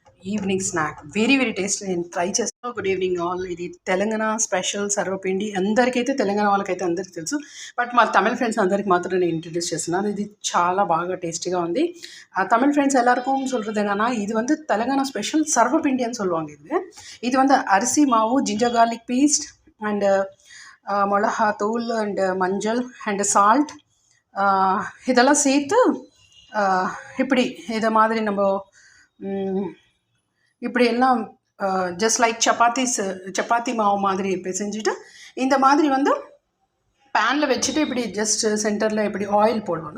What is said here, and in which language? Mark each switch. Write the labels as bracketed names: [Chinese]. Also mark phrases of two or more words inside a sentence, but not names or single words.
[English] evening snack very very tasty నేను ట్రై చేస్తాను. good evening all. [Telugu] ఇది తెలంగాణ స్పెషల్ సర్వపిండి. అందరికైతే తెలంగాణ వాళ్ళకైతే అందరికీ తెలుసు. బట్ మా తమిళ్ ఫ్రెండ్స్ అందరికి మాత్రం నేను ఇంట్రడ్యూస్ చేస్తున్నాను. ఇది చాలా బాగా టేస్టీగా ఉంది. [Tamil] தமிழ் ஃப்ரெண்ட்ஸ் எல்லாருக்கும் சொல்கிறது என்னன்னா, இது வந்து தெலுங்கானா ஸ்பெஷல் சர்வப்பிண்டின்னு சொல்லுவாங்க. இது வந்து அரிசி மாவு, [English] ginger garlic paste and [Tamil] மிளகாத்தூள் அண்டு மஞ்சள் [English] and salt [Tamil] இதெல்லாம் சேர்த்து இப்படி இதை மாதிரி நம்ம இப்படி எல்லாம் [English] just like [Tamil] சப்பாத்தி மாவு மாதிரி செஞ்சுட்டு இந்த மாதிரி வந்து பேனில் வச்சுட்டு இப்படி ஜஸ்ட் சென்டரில் இப்படி ஆயில் போடுவாங்க.